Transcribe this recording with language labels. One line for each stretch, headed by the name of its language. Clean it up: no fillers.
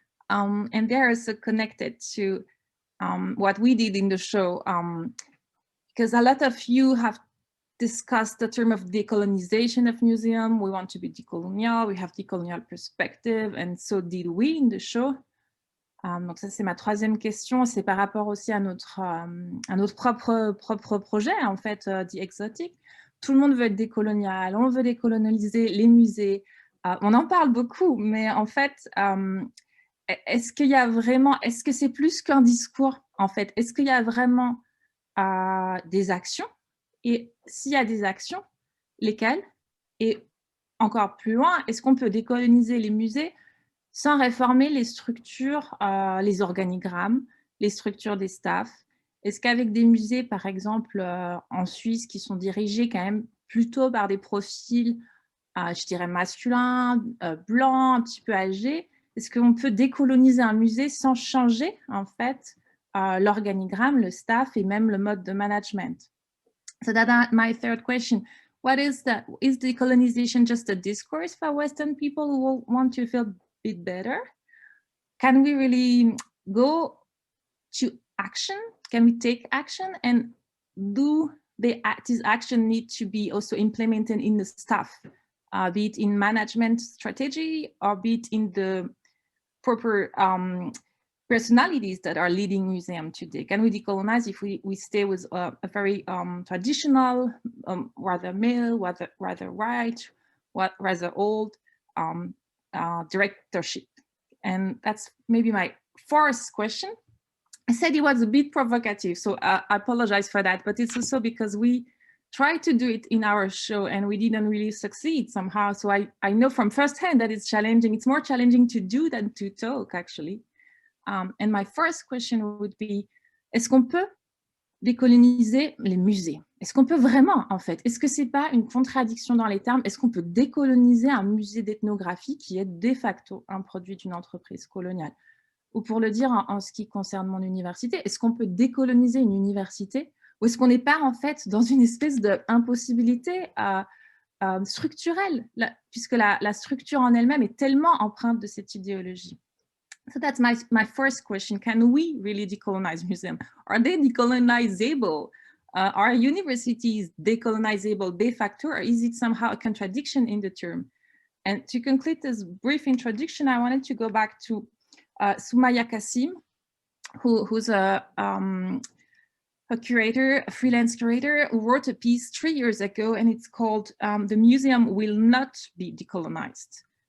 English: And they are also connected to what we did in the show, because a lot of you have discussed the term of decolonization of museum. We want to be decolonial, we have decolonial perspective, and so did we in the show.
French: Donc ça, c'est ma troisième question. C'est par rapport aussi à notre propre projet, en fait, The Exotic. Tout le monde veut être décolonial, on veut décolonialiser les musées. On en parle beaucoup, mais en fait, est-ce que c'est plus qu'un discours, en fait? Est-ce qu'il y a vraiment des actions? Et s'il y a des actions, lesquelles? Et encore plus loin, est-ce qu'on peut décoloniser les musées sans réformer les structures, les organigrammes, les structures des staffs? Est-ce qu'avec des musées, par exemple, en Suisse, qui sont dirigés quand même plutôt par des profils, je dirais masculins, blancs, un petit peu âgés, est-ce qu'on peut décoloniser un musée sans changer, en fait, l'organigramme, le staff et même le mode de management?
English: So that's my third question. What is that? Is decolonization just a discourse for Western people who want to feel bit better? Can we really go to action? Can we take action? And do this action need to be also implemented in the staff, be it in management strategy or be it in the proper personalities that are leading museum today? Can we decolonize if we stay with a very traditional, rather male, rather white, rather old directorship? And that's maybe my fourth question. I said it was a bit provocative, so I apologize for that, but it's also because we tried to do it in our show and we didn't really succeed somehow. So I know from firsthand that it's challenging. It's more challenging to do than to talk, actually. And my first question would be,
French: est-ce qu'on peut décoloniser les musées? Est-ce qu'on peut vraiment, en fait, est-ce que c'est pas une contradiction dans les termes? Est-ce qu'on peut décoloniser un musée d'ethnographie qui est de facto un produit d'une entreprise coloniale? Ou pour le dire en ce qui concerne mon université, est-ce qu'on peut décoloniser une université? Ou est-ce qu'on n'est pas en fait dans une espèce d'impossibilité structurelle, puisque la structure en elle-même est tellement empreinte de cette idéologie?
English: So that's my first question. Can we really decolonize museums? Are they decolonizable? Are universities decolonizable de facto, or is it somehow a contradiction in the term? And to conclude this brief introduction, I wanted to go back to Soumaya Kassim, who's a curator, a freelance curator, who wrote a piece 3 years ago, and it's called "The Museum Will Not Be Decolonized."